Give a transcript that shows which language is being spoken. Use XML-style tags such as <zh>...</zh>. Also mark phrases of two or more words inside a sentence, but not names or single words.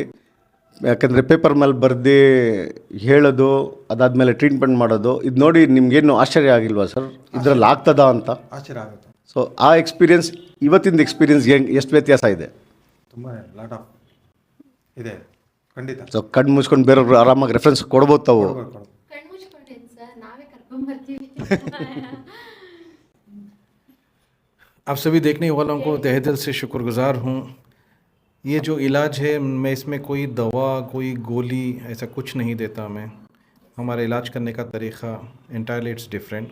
<kn>ಯಾಕಂದರೆ ಪೇಪರ್ ಮೇಲೆ ಬರೆದು ಹೇಳೋದು, ಅದಾದಮೇಲೆ ಟ್ರೀಟ್ಮೆಂಟ್ ಮಾಡೋದು, ಇದು ನೋಡಿ ನಿಮಗೇನು ಆಶ್ಚರ್ಯ ಆಗಿಲ್ವಾ ಸರ್? ಇದರಲ್ಲಿ ಆಗ್ತದಾ ಅಂತ ಆಶ್ಚರ್ಯ ಆಗುತ್ತೆ. ಸೊ ಆ ಎಕ್ಸ್ಪೀರಿಯನ್ಸ್ ಇವತ್ತಿಂದ ಎಕ್ಸ್ಪೀರಿಯನ್ಸ್ ಎಷ್ಟು ವ್ಯತ್ಯಾಸ ಇದೆ? ತುಂಬ</kn> <en>lot of</en> <kn>ಇದೆ, ಖಂಡಿತ. ಸೊ ಕಣ್ಣು ಮುಚ್ಕೊಂಡು ಬೇರೆಯವ್ರು ಆರಾಮಾಗಿ ರೆಫರೆನ್ಸ್ ಕೊಡ್ಬೋದು ತಾವು. ಕಣ್ಮುಚ್ಕೊಂಡೇನು ಸರ್, ನಾವೇ ಕರ್ಕೊಂಬರ್ತೀವಿ.</kn> <hi>आप सभी देखने वालों को तहे दिल से शुक्रगुजार हूँ। ये जो इलाज है, मैं इसमें कोई दवा, कोई गोली ऐसा कुछ नहीं देता मैं। हमारा इलाज करने का तरीक़ा</hi> <en>entirely it's different.</en>